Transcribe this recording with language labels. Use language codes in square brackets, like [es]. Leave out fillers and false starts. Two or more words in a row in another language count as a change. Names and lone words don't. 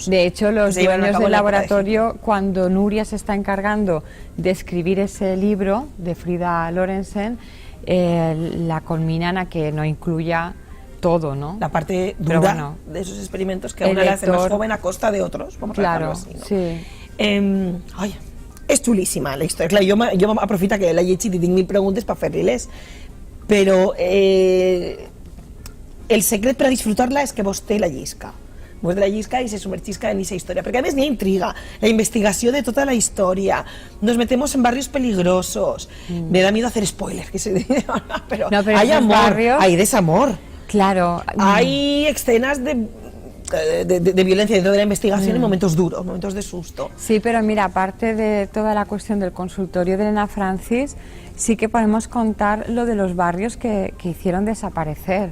[es] De hecho, los dueños del laboratorio, cuando Núria se está encargando de escribir ese libro de Frida Lorentzen, la conminan a que no incluya todo, ¿no? La parte dura de esos experimentos que a una le hace más joven a costa de otros, vamos a dejarlo así, ¿no? Sí. [ca] Ai, és xulíssima la història. Clar, jo m'aprofita que l'he llegit i tinc 1000 preguntes per fer-li-les, però el secret per a disfrutar-la és que vostè la llisca. vos de la llisca i se sumergisca [es] en esa historia, [ca] perquè a més n'hi ha intriga, la investigació de tota la història, [es] nos metemos en barrios peligrosos, me da miedo hacer spoilers, que se dice, pero No, pero hay esos amor, barrios- hay desamor, Claro. hay escenas de violencia dentro de la investigación en momentos duros, momentos de susto. Sí, pero mira, aparte de toda la cuestión del consultorio de Elena Francis, sí que podemos contar lo de los barrios que hicieron desaparecer.